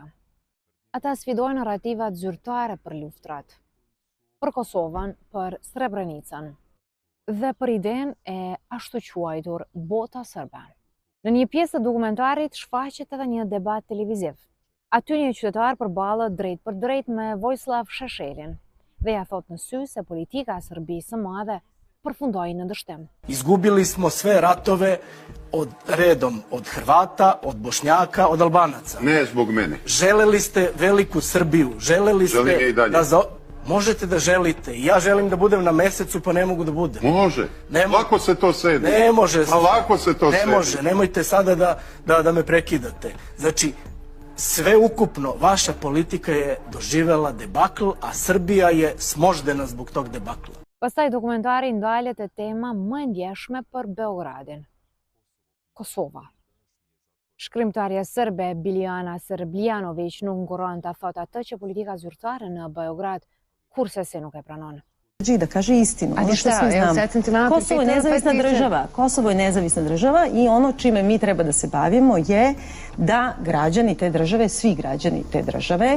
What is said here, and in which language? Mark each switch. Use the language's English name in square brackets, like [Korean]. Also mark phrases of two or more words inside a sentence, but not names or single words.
[Albanian] Ata sfidojnë narrativat zyrtare për luftrat, për Kosovën, për Srebrenicën dhe për idenë e ashtu quajtur bota serbe. Në një pjesë të dokumentarit shfaqet edhe një debat televiziv. Aty një qytetar përballet drejt për drejt me Vojislav Šešelin dhe ja thot në sy se politika e Serbisë së madhe përfundoi në dështim. [Serbian] Izgubili smo sve ratove od redom od Hrvata, od Bošnjaka, od Albanaca. Ne zbog mene. Želeli ste veliku Srbiju, želeli ste da možete da želite. Ja želim da budem na mesecu, pa ne mogu da budem. Može. Lako se to sedi. Ne može. Pa lako se to sedi. Ne može. Nemojte sada da me prekidate. Znači, sve ukupno, vaša politika je doživela debakl, a Srbija je smoždena zbog tog debakla. [Albanian] Pastaj dokumentari ndalet e tema më e ndjeshme për Beogradin. Kosova. Shkrimtarja serbe Biljana Srbljanović nuk nguron ta thotë atë që politika zyrtare në Beograd kurse se nuk e pranon. [Serbian] Da kaže istinu, ono što svi znamo. Kosovo je nezavisna država. Kosovo je nezavisna država I ono čime mi treba da se bavimo je da građani te države, svi građani te države,